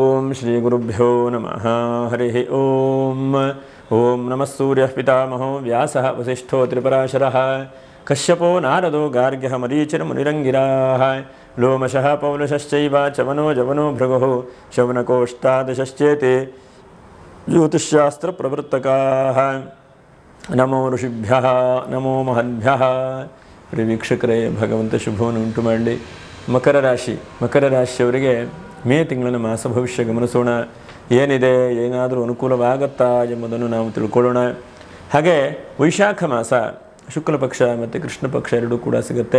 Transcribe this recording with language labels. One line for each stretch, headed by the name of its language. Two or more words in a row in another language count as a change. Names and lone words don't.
Sanskrit: श्रीगुरुभ्यो नमः हरिः ओम नमः सूर्यः पितामहो व्यासः वसिष्ठो त्रिपराशरः कश्यपो नारदो गार्ग्यः मरीचिर्मुनिरङ्गिराः लोमशः पौलशश्चैव चवनो जवनो भृगुः शौनकोष्टादशश्चेते ज्योतिष्शास्त्रप्रवृत्तकाः नमो ऋषिभ्यः नमो महद्भ्यः।
Kannada: ವೀಕ್ಷಕರೇ, ಭಗವಂತ ಶುಭವನ್ನು ಉಂಟು ಮಾಡಲಿ. ಮಕರ ರಾಶಿಯವರಿಗೆ ಮೇ ತಿಂಗಳಿನ ಮಾಸ ಭವಿಷ್ಯ ಗಮನಿಸೋಣ. ಏನಿದೆ, ಏನಾದರೂ ಅನುಕೂಲವಾಗುತ್ತಾ ಎಂಬುದನ್ನು ನಾವು ತಿಳ್ಕೊಳ್ಳೋಣ. ಹಾಗೆ ವೈಶಾಖ ಮಾಸ ಶುಕ್ಲ ಪಕ್ಷ ಮತ್ತು ಕೃಷ್ಣ ಪಕ್ಷ ಎರಡೂ ಕೂಡ ಸಿಗುತ್ತೆ.